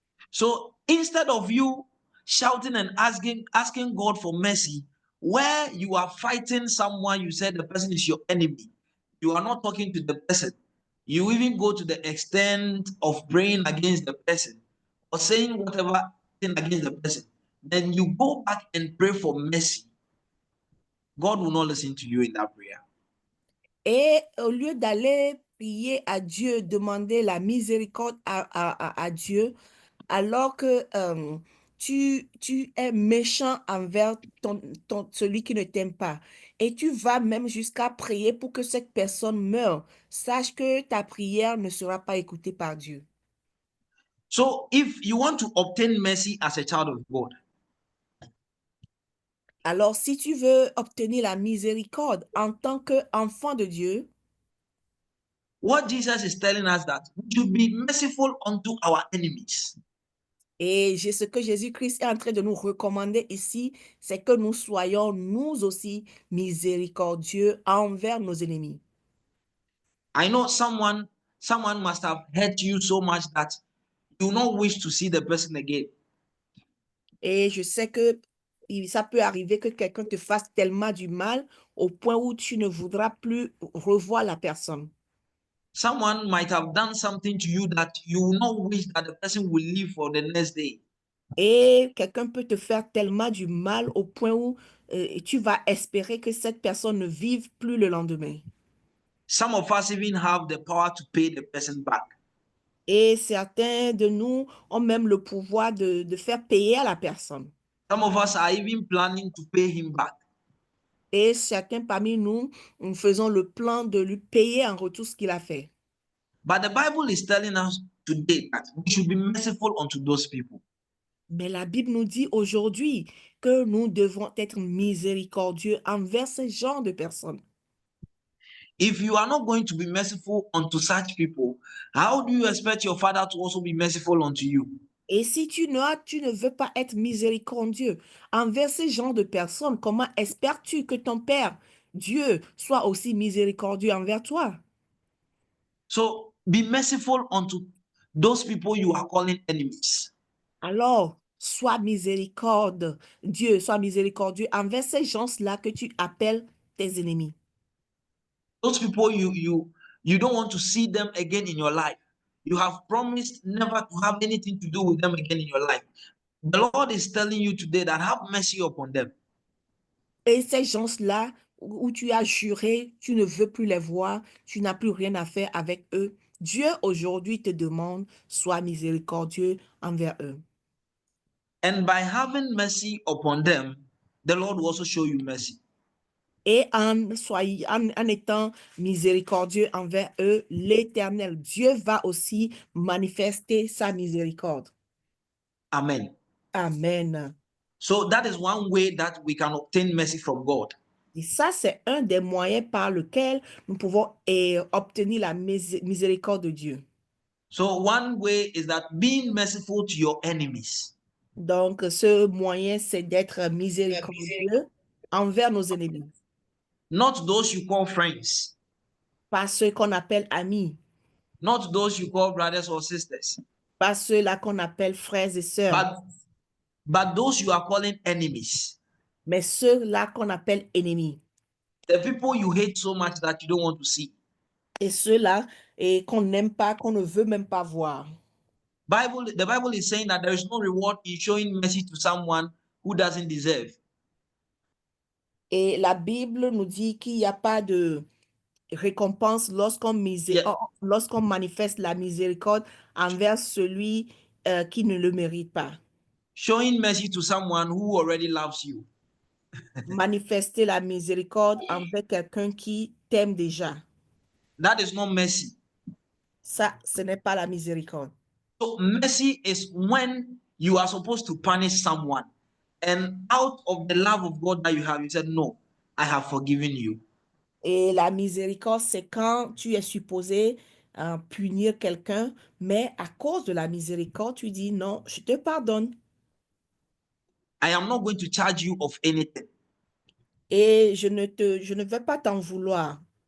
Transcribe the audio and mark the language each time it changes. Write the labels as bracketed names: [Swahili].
[English] So instead of you shouting and asking God for mercy, where you are fighting someone, you said the person is your enemy, you are not talking to the person. You even go to the extent of praying against the person or saying whatever thing against the person. Then you go back and pray for mercy. God will not listen to you in that prayer. [French] Et au lieu d'aller prier à Dieu, demander la miséricorde à Dieu, alors que tu es méchant envers celui qui ne t'aime pas, et tu vas même jusqu'à prier pour que cette personne meure, sache que ta prière ne sera pas écoutée par Dieu. [English] So if you want to obtain mercy as a child of God, [French] alors si tu veux obtenir la miséricorde en tant qu'enfant de Dieu, [English] what Jesus is telling us that we should be merciful unto our enemies. [French] et ce que Jésus-Christ est en train de nous recommander ici, c'est que nous soyons nous aussi miséricordieux envers nos ennemis. [English] I know someone must have hurt you so much that you will not wish to see the person again. [French] Et je sais que ça peut arriver que quelqu'un te fasse tellement du mal au point où tu ne voudras plus revoir la personne. [English] Someone might have done something to you that you will not wish that the person will live for the next day. [French] Et quelqu'un peut te faire tellement du mal au point où tu vas espérer que cette personne ne vive plus le lendemain. [English] Some of us even have the power to pay the person back. [French] Et certains de nous ont même le pouvoir de faire payer à la personne. [English] Some of us are even planning to pay him back. [French] Et certains parmi nous, nous faisons le plan de lui payer en retour ce qu'il a fait. [English] But the Bible is telling us today that we should be merciful unto those people. [French] Mais la Bible nous dit aujourd'hui que nous devons être miséricordieux envers ce genre de personnes. [English] If you are not going to be merciful unto such people, how do you expect your Father to also be merciful unto you? [French] Et si tu ne veux pas être miséricordieux envers ce genre de personnes, comment espères-tu que ton Père, Dieu, soit aussi miséricordieux envers toi? [English] So be merciful unto those people you are calling enemies. [French] Alors, sois miséricordieux, Dieu, sois miséricordieux envers ces gens-là que tu appelles tes ennemis. [English] Those people you don't want to see them again in your life. You have promised never to have anything to do with them again in your life. The Lord is telling you today that have mercy upon them. [French] Et ces gens-là où tu as juré, tu ne veux plus les voir, tu n'as plus rien à faire avec eux. Dieu aujourd'hui te demande, sois miséricordieux envers eux. [English] And by having mercy upon them, the Lord will also show you mercy. [French] Et en étant miséricordieux envers eux, l'Éternel, Dieu va aussi manifester sa miséricorde. [English] Amen. [French] Amen. [English] So that is one way that we can obtain mercy from God. [French] Et ça, c'est un des moyens par lesquels nous pouvons obtenir la miséricorde de Dieu. [English] So one way is that being merciful to your enemies. [French] Donc, ce moyen, c'est d'être miséricordieux envers nos ennemis. [English] Not those you call friends. [French] Pas ceux qu'on appelle amis. [English] Not those you call brothers or sisters. [French] Pas ceux-là qu'on appelle frères et sœurs. [English] But those you are calling enemies. [French] Mais ceux-là qu'on appelle ennemis. [English] The people you hate so much that you don't want to see. [French] Et ceux-là qu'on n'aime pas, qu'on ne veut même pas voir. [English] The Bible is saying that there is no reward in showing mercy to someone who doesn't deserve. [French] Et la Bible nous dit qu'il n'y a pas de récompense lorsqu'on manifeste la miséricorde envers celui qui ne le mérite pas. [English] Showing mercy to someone who already loves you. [French] Manifester la miséricorde envers quelqu'un qui t'aime déjà. [English] That is not mercy. [French] Ça, ce n'est pas la miséricorde. [English] So mercy is when you are supposed to punish someone, and out of the love of God that you have, you said, no, I have forgiven you. [French] Et la miséricorde, c'est quand tu es supposé punir quelqu'un, mais à cause de la miséricorde, tu dis non, je te pardonne. [English] I am not going to charge you of anything. [French] Et je ne vais pas t'en vouloir.